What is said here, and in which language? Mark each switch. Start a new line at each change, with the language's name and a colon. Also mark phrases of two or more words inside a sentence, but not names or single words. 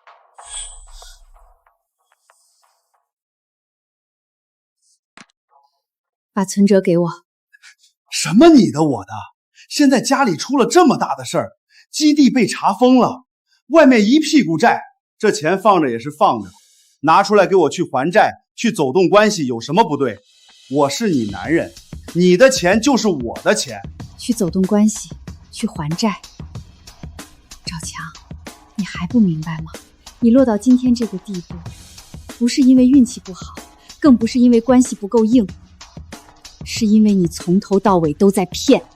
Chinese: 把存折給我。什麼你的我的？現在家裡出了這麼大的事兒，基地被查封了，外面一屁股債，這錢放着也是放着，拿出來給我去還債，去走動關係有什麼不對？我是你男人，你的錢就是我的錢。去走動關係，去還債。趙強，你還不明白嗎？你落到今天這個地步，不是因為運氣不好，更不是因為關係不夠硬，是因為你從頭到尾都在騙。